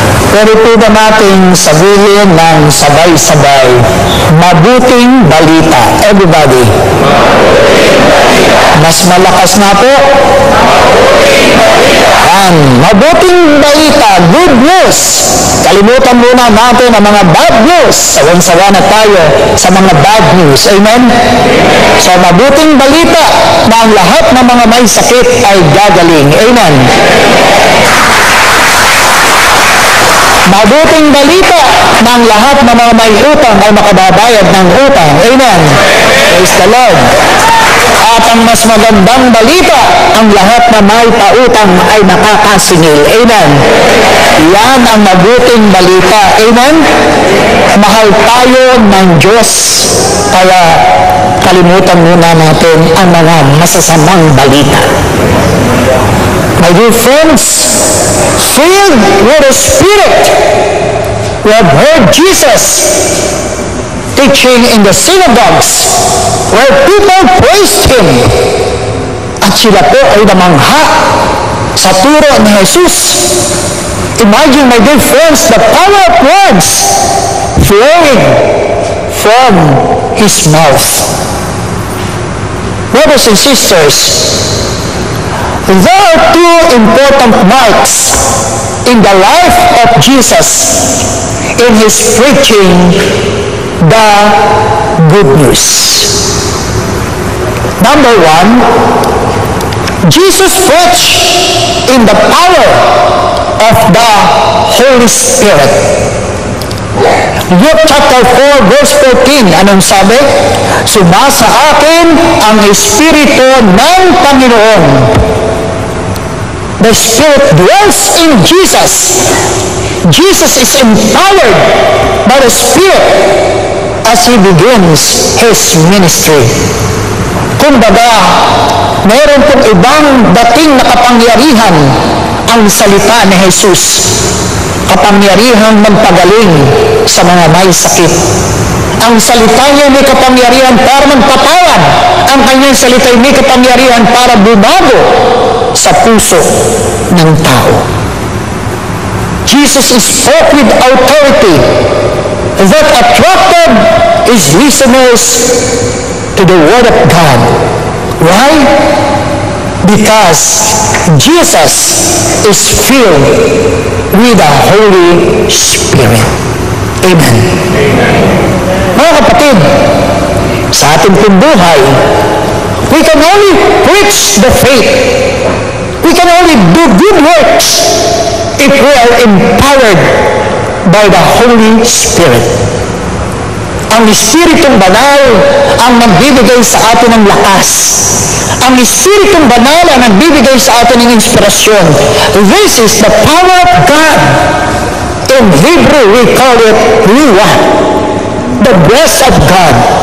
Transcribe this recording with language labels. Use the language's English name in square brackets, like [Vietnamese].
[Filipino] Pwede po ba nating sabihin ng sabay-sabay, mabuting balita? [English] Everybody. [Filipino] Mas malakas na po. Mabuting balita, [English] good news. [Filipino] Kalimutan muna natin ang mga [English] bad news. [Filipino] Sawan-sawa na tayo sa mga [English] bad news. [Filipino] Amen? So, mabuting balita na ang lahat ng mga may sakit ay gagaling. Amen? Mabuting balita na ang lahat ng mga may utang ay makababayad ng utang. Amen? [English] Praise the Lord. [Filipino] At ang mas magandang balita, ang lahat na may pautang ay nakakasingil. Amen? Yan ang mabuting balita. Amen? Mahal tayo ng Diyos, kaya kalimutan muna natin ang mga masasamang balita. [English] My dear friends, filled with the Spirit, we have heard Jesus teaching in the synagogues where people praised Him. [Filipino] At sila po ay namangha sa turo ni Jesus. [English] Imagine, my dear friends, the power of words flowing from His mouth. Brothers and sisters, there are two important marks in the life of Jesus in His preaching the good news. Number one, Jesus preached in the power of the Holy Spirit. Luke chapter 4 verse 14, [Filipino] anong sabi? Sumasa akin ang Espiritu ng Panginoon. [English] The Spirit dwells in Jesus. Jesus is empowered by the Spirit as He begins His ministry. [Filipino] Kumbaga, mayroon pong ibang dating na kapangyarihan ang salita ni Jesus. Kapangyarihang magpagaling sa mga may sakit. Ang salita niya may kapangyarihan para magpatawad. Ang kanyang salita may kapangyarihan para bumago sa puso ng tao. [English] Jesus spoke with authority that attracted His listeners to the Word of God. Why? Because Jesus is filled with the Holy Spirit. Amen. [Filipino] Mga kapatid, sa ating pong buhay, [English] we can only preach the faith. We can only do good works if we are empowered by the Holy Spirit. [Filipino] Ang Espiritong Banal ang nagbibigay sa atin ng lakas. Ang Espiritong Banal ang nagbibigay sa atin ng inspirasyon. [English] This is the power of God. In Hebrew, we call it Ruah, the breath of God.